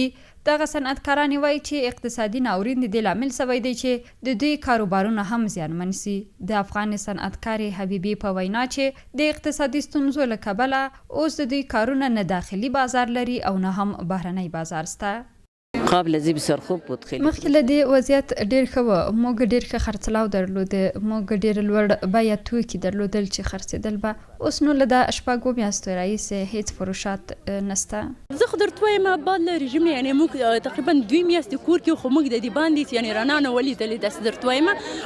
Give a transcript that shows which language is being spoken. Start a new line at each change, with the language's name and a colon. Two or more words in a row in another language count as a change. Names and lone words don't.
Pashto: دغه صنعتکارانې وایي چې اقتصادي ناورین د دې لامل سوی دی چې د دوی کاروبارونه هم زیانمن سي. د افغان صنعتکارې حبیبي په وینا چې د اقتصادي ستونزو له کبله اوس د دوی کارونه نه داخلي بازار لري او نه هم بهرنی بازار سته.
Persian: قبل از بسیار خوب بود. خیلی
Pashto: مخکې له دې وضعیت ډېر ښه و. موږ ډېر ښه خرڅلاو درلوده. موږ ډېر لوړ بیه توکي درلودل چې خرڅېدل به. اوس نو له دا 4 میاشتو راهیسې هیڅ فروشات نسته. زه خو درته وایم بعد له رژیم نه یعنې موږ تقریبا 2 میاشتې کور کې خو موږ د دې باندې یعنې رڼا نه ولیدلې داسې درته وایم.